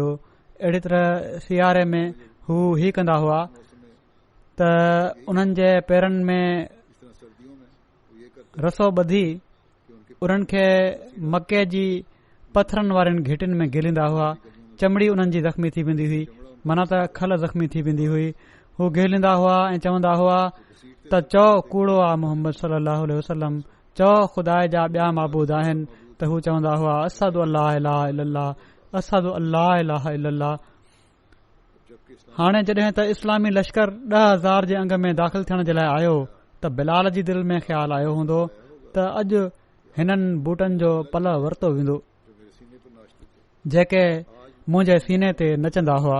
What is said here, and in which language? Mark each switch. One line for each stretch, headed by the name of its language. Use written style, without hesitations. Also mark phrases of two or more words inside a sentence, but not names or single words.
Sindhi: अहिड़ी तरह सियारे में हू ही कंदा हुआ त उन्हनि जे पेरनि में रसो ॿधी उन्हनि खे मके जी पथरनि वारनि घिटियुनि में गिलींदा हुआ। चमड़ी उन्हनि जी ज़ख़्मी थी वेंदी हुई, माना त खल ज़ख़्मी थी वेंदी हुई। हू गिलींदा हुआ ऐं चवंदा हुआ त चओ कूड़ो आहे मोहम्मद
Arabic: صلى الله عليه وسلم,
Sindhi: चओ ख़ुदा जा ॿिया महबूद आहिनि। त हू चवंदा हुआ
Arabic: أشهد ألا إله إلا الله، أشهد ألا إله إلا الله.
Sindhi: हाणे जॾहिं त इस्लामी लश्कर 10,000 जे अंग में दाख़िल थियण जे लाइ आयो त बिलाल जी दिलि में ख़्यालु आयो हूंदो त अॼु हिननि बूटनि जो पल वरितो वेंदो जेके मुंहिंजे सीने ते नचंदा हुआ।